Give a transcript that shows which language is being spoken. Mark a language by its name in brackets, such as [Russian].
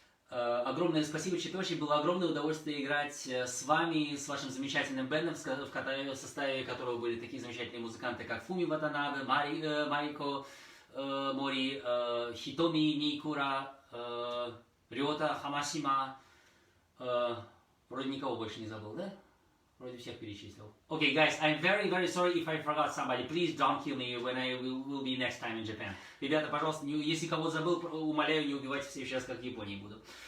[Russian] Огромное спасибо, Читоши. Было огромное удовольствие играть с вами, с вашим замечательным бэндом, в составе которого были такие замечательные музыканты, как Фуми Ватанабе, Марико Мори, Хитоми Никура, Рёта Хамашима. Вроде никого больше не забыл, да? Вроде всех перечислил. [English] Okay, guys, I'm very sorry if I forgot somebody. Please don't kill me when I will be next time in Japan. [Russian] Ребята, пожалуйста, если кого-то забыл, умоляю, не убивайте в следующий раз, как в Японии буду.